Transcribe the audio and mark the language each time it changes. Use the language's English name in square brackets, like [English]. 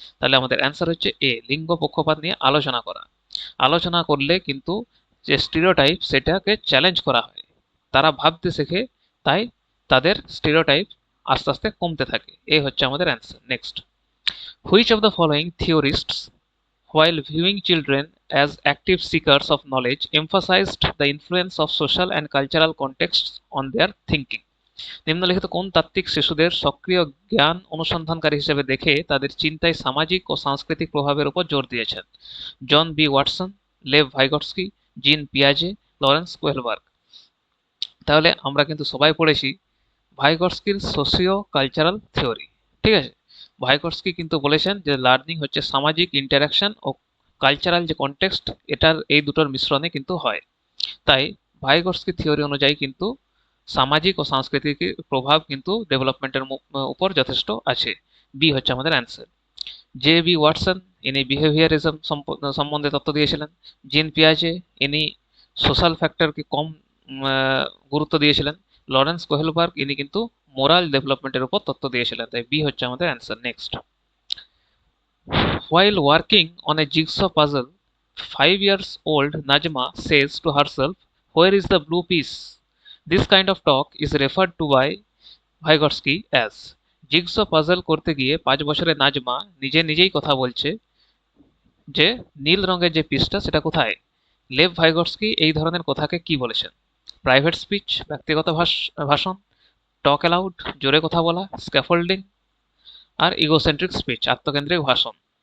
[Bangla] তাহলে আমাদের অ্যান্সার হচ্ছে এ, লিঙ্গ পক্ষপাত নিয়ে আলোচনা করা। আলোচনা করলে কিন্তু যে স্টিরিওটাইপ সেটাকে চ্যালেঞ্জ করা হয়, তারা ভাবতে শেখে, তাই তাদের স্টিরিওটাইপ আস্তে আস্তে কমতে থাকে। এই হচ্ছে আমাদের answer. [English] Next, which of the following theorists while viewing children as active seekers of knowledge emphasized the influence of social and cultural contexts on their thinking? [Bangla] নিম্নলিখিত কোন তাত্ত্বিক শিশুদের সক্রিয় জ্ঞান অনুসন্ধানকারী হিসেবে দেখে তাদের চিন্তায় সামাজিক ও সাংস্কৃতিক প্রভাবের উপর জোর দিয়েছেন? জন বি ওয়াটসন, লেভ ভাইগটস্কি, জিন পিয়াজে, লরেন্স কোহেলবার্গ। তাহলে আমরা কিন্তু সবাই পড়েছি ভাইগটস্কির সোশিও কালচারাল থিওরি, ঠিক আছে। ভাইগটস্কি কিন্তু বলেছেন যে লার্নিং হচ্ছে সামাজিক ইন্টারাকশন ও কালচারাল যে কনটেক্সট, এটার এই দুটোর মিশ্রণে কিন্তু হয়। তাই ভাইগটস্কি থিওরি অনুযায়ী কিন্তু সামাজিক ও সাংস্কৃতিক প্রভাব কিন্তু ডেভেলপমেন্টের উপর যথেষ্ট আছে। বি হচ্ছে আমাদের অ্যান্সার। জে বি ওয়াটসন, ইনি বিহেভিয়ারিজম সম্বন্ধে তত্ত্ব দিয়েছিলেন। জিন পিয়াজে, ইনি সোশ্যাল ফ্যাক্টরকে কম গুরুত্ব দিয়েছিলেন। লরেন্স কোহেলবার্গ, ইনি কিন্তু মোরাল ডেভেলপমেন্টের উপর তত্ত্ব দিয়েছিলেন। তাই বি হচ্ছে আমাদের answer. [English] Next, while working on a jigsaw puzzle, 5 years old Najma says to herself, where is the blue piece? This kind of talk is referred to by Vygotsky as [Bangla] জিগসো puzzle করতে গিয়ে 5 বছরের নাজমা নিজেই কথা বলছে যে নীল রঙের যে পিসটা সেটা কোথায়। লেভ ভাইগটস্কি এই ধরনের কথাকে কি বলেছেন? প্রাইভেট স্পিচ, ব্যক্তিগত ভাষণ, টক অ্যালাউড, জোরে কথা বলা, স্ক্যাফোল্ডিং, আর ইগোসেন্ট্রিক স্পিচ, আত্মকেন্দ্রিক ভাষণ।